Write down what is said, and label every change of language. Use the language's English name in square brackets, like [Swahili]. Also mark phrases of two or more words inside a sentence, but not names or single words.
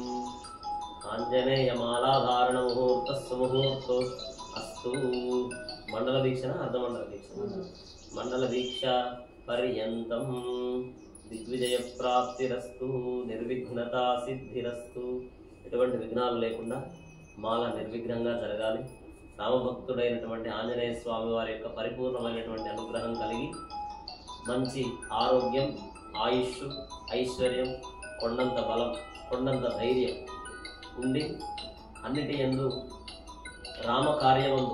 [Sanskrit] आञ्जनेयमालाधारणमुहूर्तस्सुमुहूर्तो अस्तु। मंडल दीक्षण अर्धमंडल दीक्षण मंडल दीक्षा पर्यंतं दिग्विजय प्राप्तिरस्तु निर्विघ्नता सिद्धिरस्तु। [Telugu] ఎటువంటి విఘ్నాలు లేకుండా మాల నిర్విఘ్నంగా జరగాలి। రామభక్తుడైనటువంటి ఆంజనేయ స్వామి వారి యొక్క పరిపూర్ణమైనటువంటి అనుగ్రహం కలిగి మంచి ఆరోగ్యం, ఆయుష్, ఐశ్వర్యం, కొండంత బలం, కొండంత ధైర్యం ఉండి అన్నిటి యందు రామ కార్యమందు